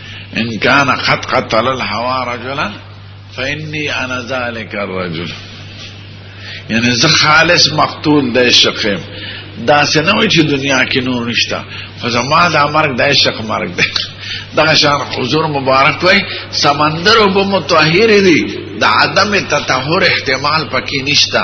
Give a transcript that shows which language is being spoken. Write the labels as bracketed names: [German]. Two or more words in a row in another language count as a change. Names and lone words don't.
[Arabic] ان كان قد قتل الهوى رجلا فاني انا ذلك الرجل. [Pashto] یعنی زه خالص مقتول د عشق یم. داسې نه وي چې دنیا کې نور نشته، خو زما دا مرګ د عشق مرګ دی. دغه شان حضور مبارک وای سمندر اوبه مطهر دي، د عدم تطهر احتمال پکې نشته.